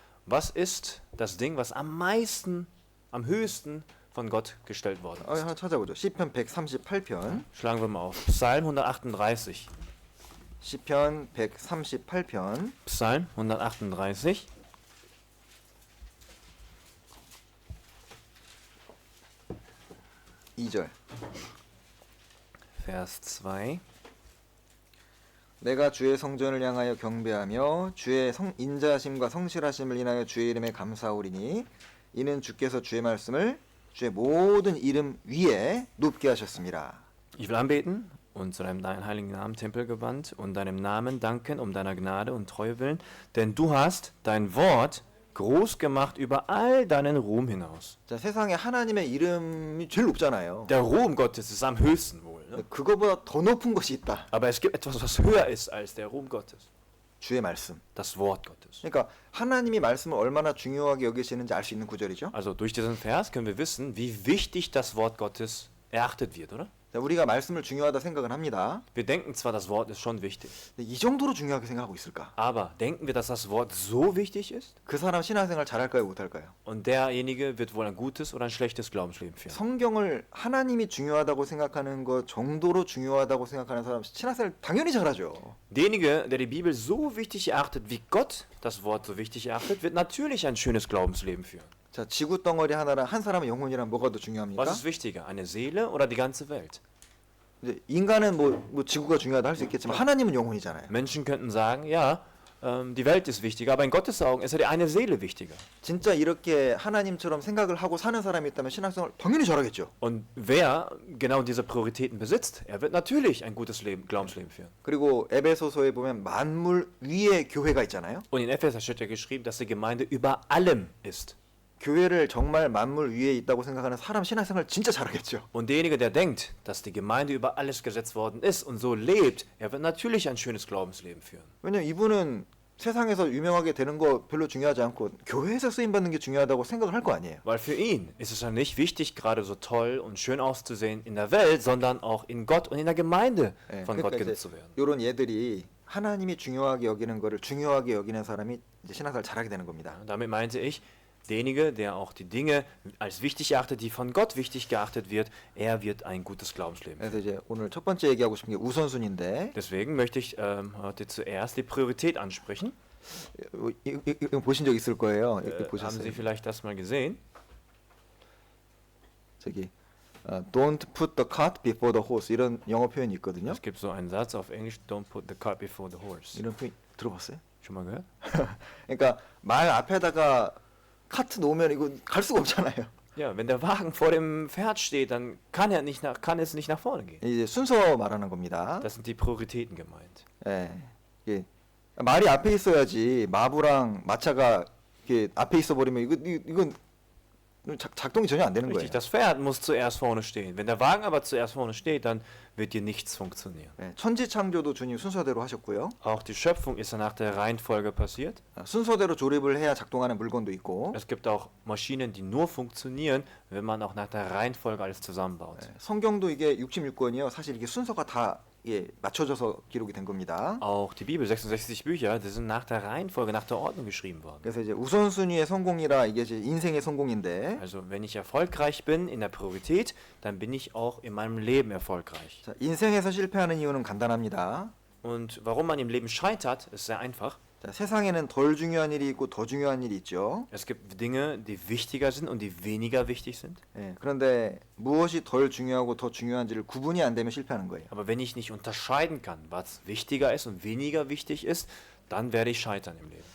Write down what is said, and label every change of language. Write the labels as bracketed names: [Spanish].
[German] Was ist das Ding, was am meisten, am höchsten von Gott gestellt worden ist? [Korean] 하나 찾아보죠. 시편 138편. [German] Schlagen wir mal auf. Psalm 138. [Korean] 시편 138편. [German] Psalm 138. [Korean] 2절. [German] Vers 2. [Korean] 내가 주의 성전을 향하여 경배하며 주의 인자하심과 성실하심을 인하여 주의 이름에 감사하오리니 이는 주께서 주의 말씀을 주의 모든 이름 위에 높게 하셨습니다. [German] Ich will anbeten und zu deinem heiligen Namen Tempel gewandt und deinem Namen danken um deiner Gnade und Treue willen, denn du hast dein Wort groß gemacht über all deinen Ruhm hinaus. [Korean] 자, 세상에 하나님의 이름이 제일 높잖아요. [German] Der Ruhm Gottes ist am höchsten wohl. Ne? [Korean] 그거보다 더 높은 것이 있다. [German] Aber es gibt etwas, was höher ist als der Ruhm Gottes. [Korean] 주의 말씀. [German] Das Wort Gottes. [Korean] 그러니까 하나님이 말씀을 얼마나 중요하게 여기시는지 알 수 있는 구절이죠. [German] Also durch diesen Vers können wir wissen, wie wichtig das Wort Gottes erachtet wird, oder? [Korean] 자, 우리가 말씀을 중요하다 생각은 합니다. [German] Wir denken zwar, das Wort ist schon wichtig, [Korean] 근데 이 정도로 중요하게 생각하고 있을까? [German] aber denken wir, dass das Wort so wichtig ist? [Korean] 그 사람 신앙생활 잘할까요, 못할까요? [German] Und derjenige wird wohl ein gutes oder ein schlechtes Glaubensleben führen. [Korean] 성경을 하나님이 중요하다고 생각하는 것 정도로 중요하다고 생각하는 사람 신앙생활 당연히 잘하죠. [German] Derjenige, der die Bibel so wichtig erachtet, wie Gott das Wort so wichtig erachtet, wird natürlich ein schönes Glaubensleben führen. [Korean] 자, 지구 덩어리 하나랑 한 사람의 영혼이랑 뭐가 더 중요합니까? [German] Was ist wichtiger, eine Seele oder die ganze Welt? [Korean] 이제 인간은 뭐 지구가 중요하다 할 수 있겠지만 하나님은 영혼이잖아요. [German] Menschen könnten sagen, ja, die Welt ist wichtiger, aber in Gottes Augen ist ja die eine Seele wichtiger. [Korean] 진짜 이렇게 하나님처럼 생각을 하고 사는 사람이 있다면 신앙생활 당연히 잘하겠죠. [German] Und wer genau diese Prioritäten besitzt, er wird natürlich ein gutes Glaubensleben führen. [Korean] 그리고 에베소서에 보면 만물 위에 교회가 있잖아요. [German] Und in Epheser steht ja geschrieben, dass die Gemeinde über allem ist. [Korean] 교회를 정말 만물 위에 있다고 생각하는 사람 신앙생활 진짜 잘하겠죠. [German] Und derjenige, der denkt, dass die Gemeinde über alles gesetzt worden ist und so lebt, er wird natürlich ein schönes Glaubensleben führen. [Korean] 왜냐면 이분은 세상에서 유명하게 되는 거 별로 중요하지 않고 교회에서 쓰임 받는 게 중요하다고 생각을 할 거 아니에요. [German] Weil für ihn ist es ja nicht wichtig, gerade so toll und schön auszusehen in der Welt, sondern auch in Gott und in der Gemeinde [Korean] 예, [German] von Gott [Korean] 그러니까 [German] genutzt zu werden. [Korean] 이런 예들이 하나님이 중요하게 여기는 거를 중요하게 여기는 사람이 이제 신앙생활 잘하게 되는 겁니다. [German] Damit meinte ich, derjenige, der auch die Dinge als wichtig erachtet, die von Gott wichtig geachtet wird, er wird ein gutes Glaubensleben führen. [Korean] 그래서 이제 오늘 첫 번째 얘기하고 싶은 게 우선순위인데 [German] Deswegen möchte ich heute zuerst die Priorität ansprechen. [Korean] 이거 보신 적 있을 거예요. 이거 [German] Haben [Korean] 보셨어요? [German] Sie vielleicht das mal gesehen? [Korean] 저기 [English] Don't put the cart before the horse [Korean] 이런 영어 표현이 있거든요. [German] Es gibt so einen Satz auf Englisch, [English] don't put the cart before the horse. [Korean] 이런 표현 들어봤어요? [German] Schon mal gehört? [Korean] 그러니까 말 앞에다가 카트 놓으면 이거 갈 수가 없잖아요. [German] Ja, wenn der Wagen vor dem Pferd steht, dann kann es nicht nach vorne gehen. [Korean] 이제 순서 말하는 겁니다. [German] Das sind die Prioritäten gemeint. [Korean] 예, 이게 말이 앞에 있어야지 마부랑 마차가 이렇게 앞에 있어 버리면 이건 작동이 전혀 안 되는 거예요. [German] Richtig, das Pferd muss zuerst vorne stehen. Wenn der Wagen aber zuerst vorne steht, dann wird hier nichts funktionieren. [Korean] 예, 천지 창조도 주님 순서대로 하셨고요. [German] Auch die Schöpfung ist ja nach der Reihenfolge passiert. [Korean] 순서대로 조립을 해야 작동하는 물건도 있고 [German] Es gibt auch Maschinen, die nur funktionieren, wenn man auch nach der Reihenfolge alles zusammenbaut. [Korean] 예, 성경도 이게 66권이요. 사실 이게 순서가 다 예, 맞춰져서 기록이 된 겁니다. [German] Auch die Bibel, 66 Bücher, die sind nach der Reihenfolge, nach der Ordnung geschrieben worden. [Korean] 그래서 이제 우선순위의 성공이라 이게 이제 인생의 성공인데 [German] Also wenn ich erfolgreich bin in der Priorität, dann bin ich auch in meinem Leben erfolgreich. [Korean] 자, 인생에서 실패하는 이유는 간단합니다. [German] Und warum man im Leben scheitert, ist sehr einfach. [Korean] 자, 세상에는 덜 중요한 일이 있고 더 중요한 일이 있죠. [German] Es gibt Dinge, die wichtiger sind und die weniger wichtig sind. [Korean] 예, 그런데 무엇이 덜 중요하고 더 중요한지를 구분이 안 되면 실패하는 거예요. [German] Aber wenn ich nicht unterscheiden kann, was wichtiger ist und weniger wichtig ist, dann werde ich scheitern im Leben.